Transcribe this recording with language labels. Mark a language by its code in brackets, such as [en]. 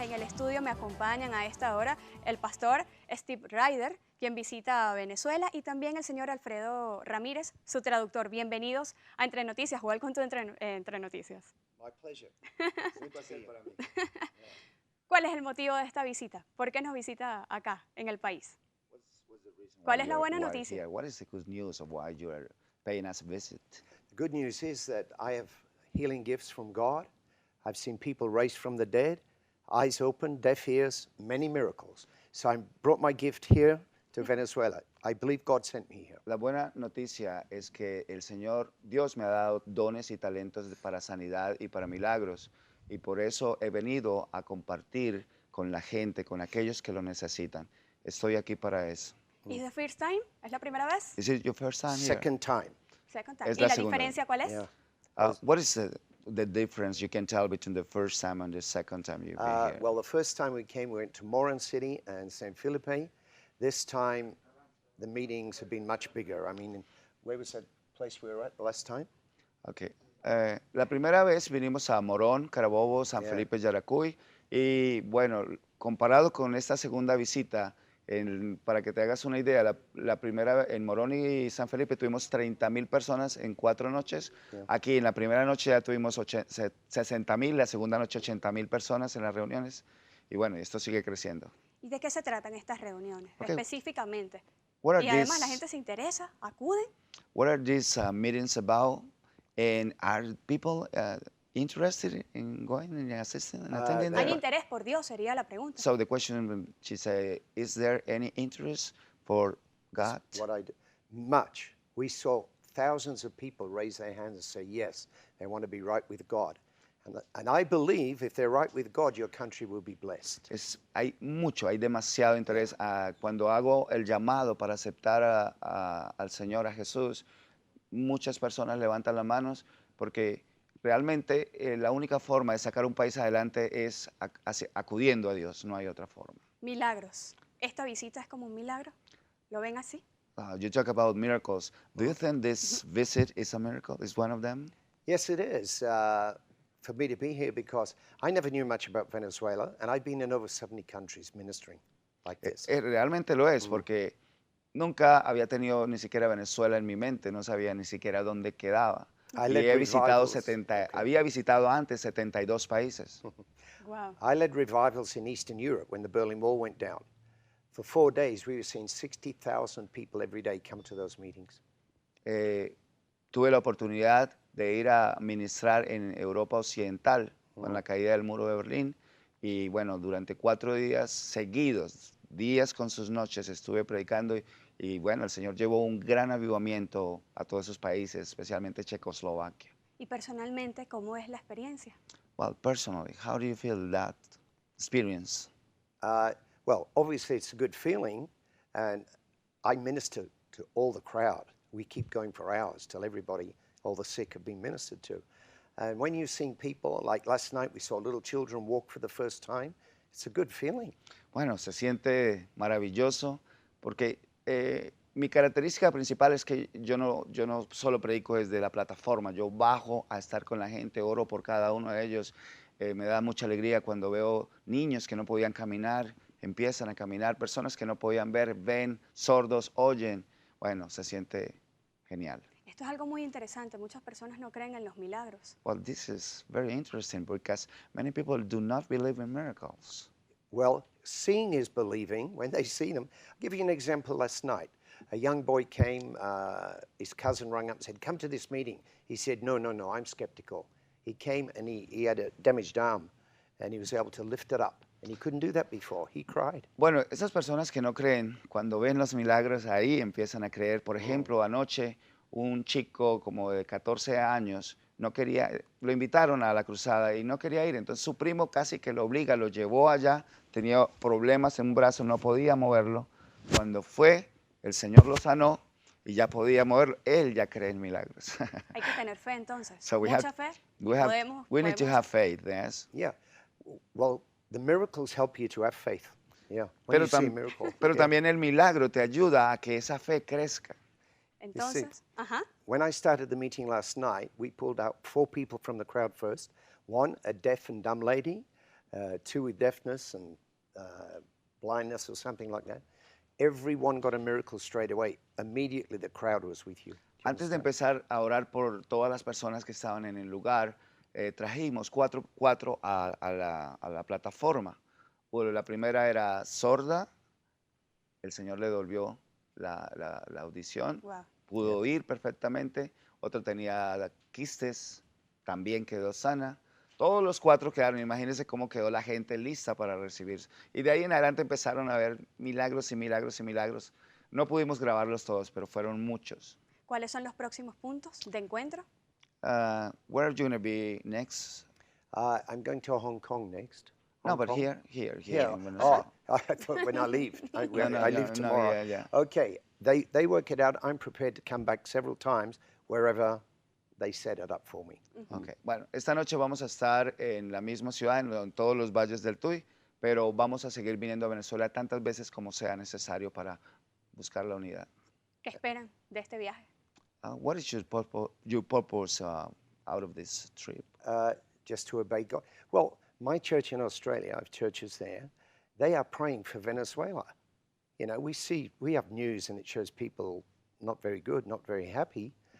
[es] En el estudio me acompañan a esta hora el pastor Steve Ryder, quien visita Venezuela, y también el señor Alfredo Ramírez, su traductor. Bienvenidos a Entre Noticias. [en] Welcome to Entre Noticias. My pleasure. [es] Es un placer para mí. ¿Cuál es el motivo de esta visita? ¿Por qué nos visita acá, en el país? ¿Cuál es la buena noticia? [en] What is the good news of why you are paying us a visit? The good news is that I have healing gifts from God. I've seen people raised from the dead, eyes open, deaf ears, many miracles. So I brought my gift here to Venezuela. I believe God sent me here. [es] La buena noticia es que el Señor Dios me ha dado dones y talentos para sanidad y para milagros, y por eso he venido a compartir con la gente, con aquellos que lo necesitan. Estoy aquí para eso. ¿Es [en] the first time? [es] ¿Es la primera vez? [en] Is it your first time here? Second time. Second time. [es] Es ¿Y la la segunda. diferencia cuál es? [en] Yeah. What is the difference you can tell between the first time and the second time you've been here? Well, the first time we came, we went to Moran City and San Felipe. This time, the meetings have been much bigger. I mean, where was that place we were at the last time? [es] Okay. La primera vez vinimos a Morón, Carabobo, San [en] Yeah. [es] Felipe, Yaracuy, y bueno, comparado con esta segunda visita, para que te hagas una idea, la primera en Morón y San Felipe tuvimos 30,000 personas en 4 noches. [en] Yeah. [es] Aquí en la primera noche ya tuvimos 60,000, la segunda noche 80,000 personas en las reuniones, y bueno, esto sigue creciendo. ¿Y de qué se tratan estas reuniones, [en] Okay. [es] específicamente? [en] What are [es] Y además la [en] these- [es] gente se interesa, acuden. [en] What are these meetings about? And are people interested in going and assisting and attending [es] ¿Hay [en] them? [es] interés por Dios? Sería la pregunta. [en] So the question, she said, is there any interest for God? What I do. Much. We saw thousands of people raise their hands and say, yes, they want to be right with God. And I believe if they're right with God, your country will be blessed. [es] Hay demasiado interés. Cuando hago el llamado para aceptar al Señor, a Jesús, muchas personas levantan las manos porque realmente la única forma de sacar un país adelante es acudiendo a Dios, no hay otra forma. Milagros. ¿Esta visita es como un milagro? ¿Lo ven así? [en] You talk about miracles. Do you think this visit is a miracle? Is one of them? Yes, it is. For me to be here because I never knew much about Venezuela, and I've been in over 70 countries ministering like this. [es] Realmente lo es, porque nunca había tenido ni siquiera Venezuela en mi mente, no sabía ni siquiera dónde quedaba. [en] I [es] Y [en] led [es] he visitado [en] revivals. [es] había visitado antes 72 países. [en] Wow. I led revivals in Eastern Europe when the Berlin Wall went down. For 4 days, we were seeing 60,000 people every day come to those meetings. [es] Tuve la oportunidad de ir a ministrar en Europa Occidental con la caída del muro de Berlín, y bueno, durante 4 días seguidos, días con sus noches, estuve predicando, y bueno, el Señor llevó un gran avivamiento a todos esos países, especialmente Checoslovaquia. Y personalmente, ¿cómo es la experiencia? [en] Well, personally, how do you feel that experience? Well, obviously, it's a good feeling, and I minister to all the crowd. We keep going for hours till everybody, all the sick, have been ministered to. And when you've seen people, like last night, we saw little children walk for the first time, it's a good feeling. [es] Bueno, se siente maravilloso porque mi característica principal es que yo no solo predico desde la plataforma, yo bajo a estar con la gente, oro por cada uno de ellos. Me da mucha alegría cuando veo niños que no podían caminar, empiezan a caminar, personas que no podían ver, ven, sordos, oyen. Bueno, se siente genial. Esto es algo muy interesante. Muchas personas no creen en los milagros. [en] Well, this is very interesting because many people do not believe in miracles. Well, seeing is believing when they see them. I'll give you an example last night. A young boy came, his cousin rang up and said, come to this meeting. He said, no, I'm skeptical. He came and he had a damaged arm and he was able to lift it up. And he couldn't do that before. He cried. [es] Bueno, esas personas que no creen, cuando ven los milagros ahí empiezan a creer. Por ejemplo, anoche un chico como de 14 años no quería, lo invitaron a la cruzada y no quería ir. Entonces su primo casi que lo obliga, lo llevó allá, tenía problemas en un brazo, no podía moverlo. Cuando fue, el Señor lo sanó y ya podía moverlo. Él ya cree en milagros. Hay que tener fe entonces. [en] So [es] Mucha fe. [en] we need to have faith, yes. Yeah. Well, the miracles help you to have faith. Yeah. When [es] Pero, [en] you see a miracle. [es] pero [en] yeah. [es] también el milagro te ayuda a que esa fe crezca. Entonces, ajá. [en] When I started the meeting last night, we pulled out 4 people from the crowd first. One, a deaf and dumb lady, two with deafness and blindness or something like that. Everyone got a miracle straight away. Immediately the crowd was with you. Do you [es] Antes de [en] understand? [es] empezar a orar por todas las personas que estaban en el lugar, trajimos cuatro a la plataforma. Bueno, la primera era sorda, el Señor le devolvió la audición, Wow. pudo oír perfectamente. Otro tenía quistes, también quedó sana. Todos los cuatro quedaron. Imagínense cómo quedó la gente lista para recibir. Y de ahí en adelante empezaron a ver milagros y milagros y milagros. No pudimos grabarlos todos, pero fueron muchos. ¿Cuáles son los próximos puntos de encuentro? [en] Where are you going to be next? I'm going to Hong Kong next. No, Hong but Kong? here Yeah. in Venezuela. Oh, I thought when I leave. I leave no, tomorrow. yeah. Okay, they work it out. I'm prepared to come back several times wherever they set it up for me. [es] Ok, bueno, esta noche vamos a estar en la misma ciudad, en todos los valles del Tuy, pero vamos a seguir viniendo a Venezuela tantas veces como sea necesario para buscar la unidad. ¿Qué esperan de este viaje? [en] What is your purpose out of this trip? Just to obey God. Well, my church in Australia, I have churches there, they are praying for Venezuela. You know, we have news and it shows people not very good, not very happy,